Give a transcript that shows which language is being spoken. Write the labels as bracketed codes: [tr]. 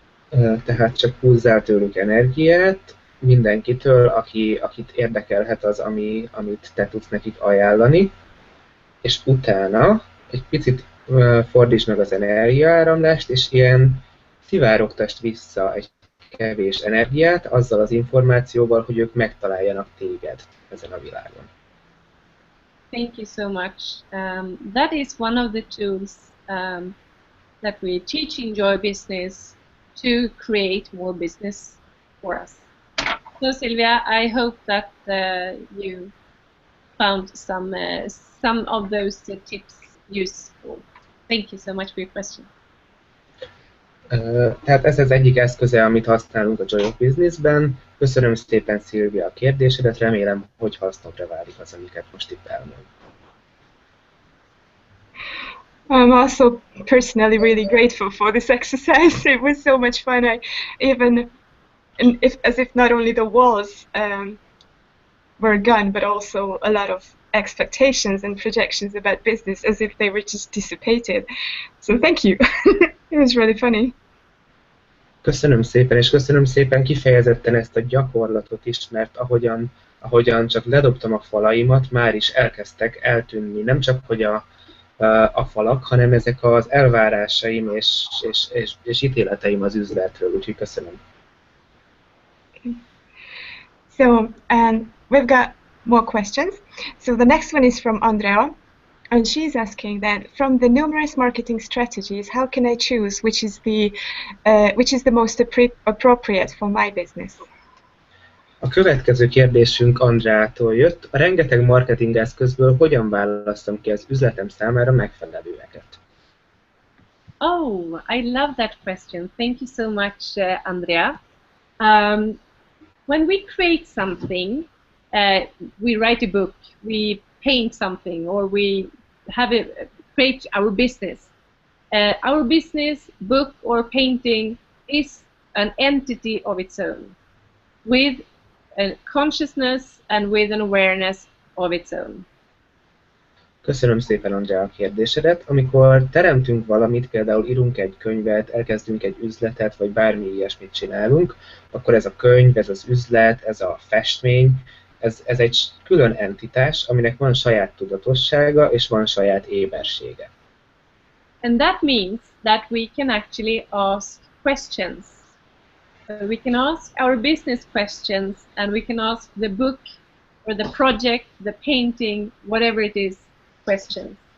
[en] Okay? [hu] Tehát csak húzzál tőlük energiát, mindenkitől, akit érdekelhet az, amit te tudsz nekik ajánlani, és utána egy picit fordítsd meg az energiaáramlást, és ilyen szivárogtasd vissza egy kevés energiát azzal az információval, hogy ők megtaláljanak téged ezen a világon. [en] Thank you so much. That is one of the tools that we teach in Joy Business to create more business for us. So Sylvia, I hope that you found some of those tips useful. Thank you so much for your question. [hu] Tehát ez az egyik eszköze, amit használunk a Joy of Businessben. Köszönöm szépen, Szilvia, a kérdésedet, remélem, hogy hasznokra válik az, amiket most itt elmondtam. [en] I'm also personally really grateful for this exercise. It was so much fun. I even, as if not only the walls were gone, but also a lot of expectations and projections about business, as if they were just dissipated. So thank you. It was really funny. [hu] Köszönöm szépen, és köszönöm szépen kifejezetten ezt a gyakorlatot is, mert ahogyan csak ledobtam a falaimat, már is elkezdtek eltűnni, nem csak hogy a falak, hanem ezek az elvárásaim és ítéleteim az üzletről, úgyhogy köszönöm. [en] Okay. So, we've got more questions. So the next one is from Andrea, and she's asking that from the numerous marketing strategies, how can I choose which is the most appropriate for my business? [hu] A következő kérdésünk Andreától jött. A rengeteg marketing eszközből hogyan választom ki az üzletem számára megfelelőeket? [en] Oh, I love that question. Thank you so much, Andrea. When we create something, we write a book, we paint something, or we create our business. Our business, book, or painting is an entity of its own, with a consciousness and with an awareness of its own. [hu] Köszönöm szépen, Andrea, a kérdésedet. Amikor teremtünk valamit, például írunk egy könyvet, elkezdünk egy üzletet, vagy bármi ilyesmit csinálunk, akkor ez a könyv, ez az üzlet, ez a festmény, ez egy külön entitás, aminek van saját tudatossága, és van saját ébersége. [en] And that means that we can actually ask questions. We can ask our business questions, and we can ask the book or the project, the painting, whatever it is, questions.